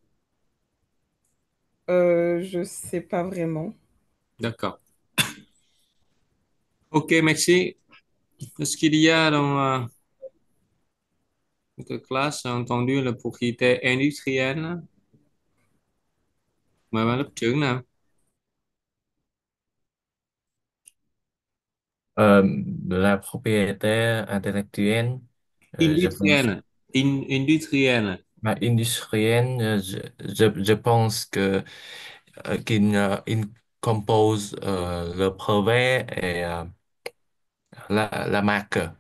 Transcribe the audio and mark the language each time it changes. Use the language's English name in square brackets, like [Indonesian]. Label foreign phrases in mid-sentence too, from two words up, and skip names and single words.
[French] je sais pas vraiment. D'accord. Ok, merci. Est-ce qu'il y a dans votre classe entendu la propriété industrielle? [Vietnamese] Mời bạn lớp trưởng nào. [French] Euh, de la propriété intellectuelle, je pense, Industrielle. Industrielle. industrielle, je pense que qu'il compose le brevet et la marque.